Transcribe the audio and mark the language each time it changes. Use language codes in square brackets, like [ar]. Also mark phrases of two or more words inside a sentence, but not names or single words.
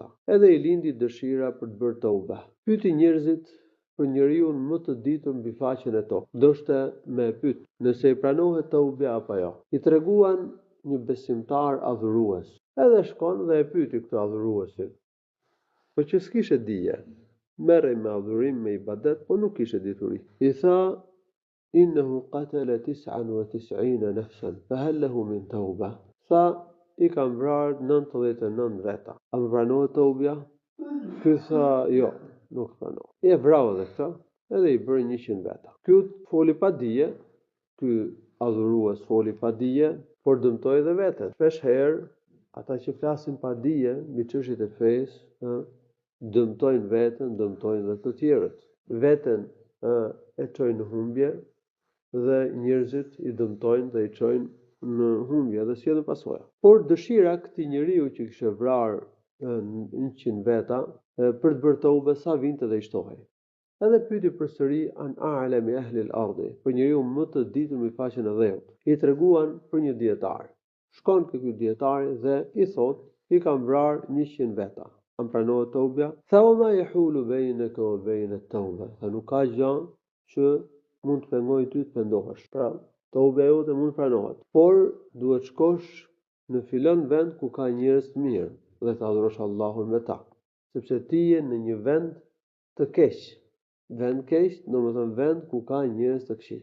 [sq] Edhe i lindi dëshira për të bërë tauba. Pyeti njerëzit për njeriu më të ditur mbi faqen e tokë, ndoshta me pyet nëse i pranohet tauba apo jo. I treguan një besimtar adhurues. Edhe shkon dhe e pyeti këtë adhuruesin. Po që s'kishe dije, merrej me adhurim, me ibadet, po nuk kishe dituri. I tha, [ar] إنه قتل 99 نفسا فهل له من توبة? [sq] Tha, i kam vrarë 99 veta. A më pranohet taubja? Ky tha, jo, nuk pranohet. E vrau edhe këtë, edhe i bëri 100 veta. Ky foli pa dije, ky adhurues foli pa dije, por dëmtoi edhe veten. Shpesh herë ata që flasin pa dije mbi çështjet e fesë, dëmtojnë veten, dëmtojnë dhe të tjerët. Veten e çojnë në humbje dhe njerëzit i dëmtojnë dhe i çojnë në humbje dhe sjellin pasoja. Por dëshira këtij njeriu që kishte vrarë 100 veta për të bërë tauba sa vinte dhe i shtohej. Edhe pyeti përsëri [ar] عن أعلم أهل الأرض, [sq] për njeriu më të ditur mbi faqen e dhëut. I treguan për një dietar. Shkon ky dietari dhe i thot, i kam vrarë 100 veta. Am pranohet taubja? Tha [ar] o ما يحول بينك وبين التوبة. [sq] Tha nuk ka gjë që mund të pengoj ty të pendohesh. Pra, taubja jote mund pranohet, por duhet shkosh në filon vend ku ka njerëz të mirë dhe të adhurosh Allahun me ta, sepse ti je në një vend të keq. Vend keq, domethënë vend ku ka njerëz të këqij.